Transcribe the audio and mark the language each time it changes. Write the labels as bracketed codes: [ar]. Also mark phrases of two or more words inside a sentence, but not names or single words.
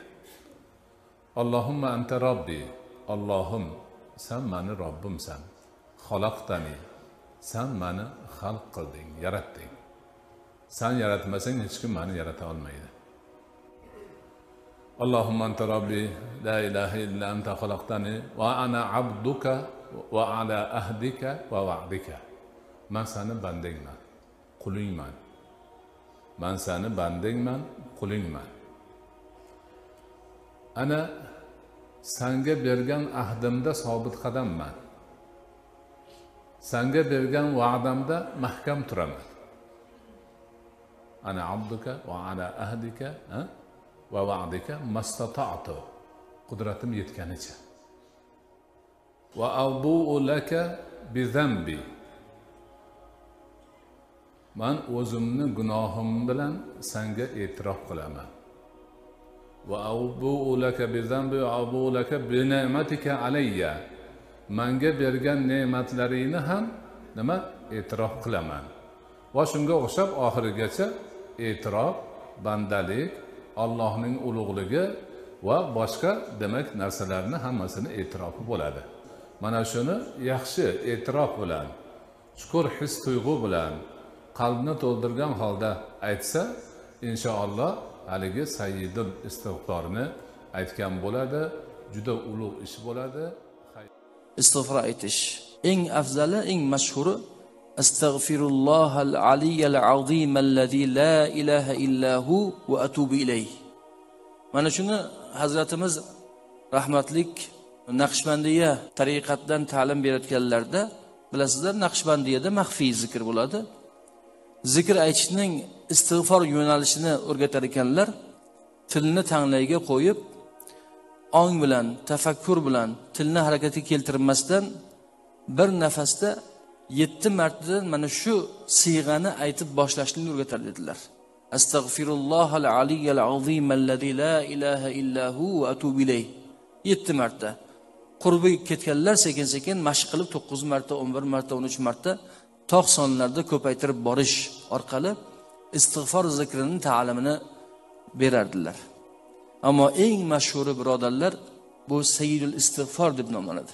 [ar] اللهم أنت ربي. [uz] Allohim, sen meni Robbimsan. Xalaqtani. Sen meni xalq qilding, yaratding. Sen yaratmasang hech kim meni yarata olmaydi. [ar] اللهم أنت ربي لا إله إلا أنت خلقتني وأنا عبدك وعلى عهدك ووعدك. [uz] Men seni bandingman, qulingman. Men seni bandingman, qulingman. Ana senga bergan ahdimda sobit qadamman. Senga bergan va'damda mahkam turaman. [ar] أنا عبدك وعلى عهدك ووعدك ما استطعت. [uz] Qudratim yetganicha. [ar] وأبوء لك بذنبي. [uz] Men o'zimni gunohim bilan senga e'tirof qilaman. [ar] وأبوء لك بذنبي وأبوء لك بنعمتك علي. [uz] Menga bergan ne'matlaringni ham nima e'tirof qilaman. Va shunga o'xshab oxirigacha e'tirof, bandalik, Allohning ulug'ligi va boshqa demak narsalarni hammasini e'tirofi bo'ladi. Mana shuni yaxshi e'tirof bilan, chuqur his tuyg'u bilan qalbni to'ldirgan holda aytsa, inshaalloh haligi sayyidul istig'forni aytgan bo'ladi, juda ulug' ish bo'ladi. Istig'for aytish eng afzali, eng mashhuri [ar] أستغفر الله العلي العظيم الذي لا إله إلا هو وأتوب إليه. [uz] Mana shuni Hazratimiz rahmatlik Naqshbandiya tariqatdan ta'lim berayotganlarda bilasizlar, Naqshbandiyada maxfiy zikr bo'ladi. Zikr aytishning istig'for yo'nalishini o'rgatar ekanlar. Tilni tanglayga qo'yib, ong bilan, tafakkur bilan tilni harakatga keltirmasdan bir nafasda 7 martadan mana shu siyg'ani aytib boshlashni o'rgatar dedilar. [ar] أستغفر الله العلي العظيم الذي لا إله إلا هو وأتوب إليه. [uz] 7 marta. Qurbi ketganlar sekin-sekin mashq qilib 9 marta, 11 marta, 13 marta tog' sonlarda ko'paytirib borish orqali istig'for zikrining ta'limini berardilar. Ammo eng mashhuri birodarlar bu sayyidul istig'for deb nomlanadi.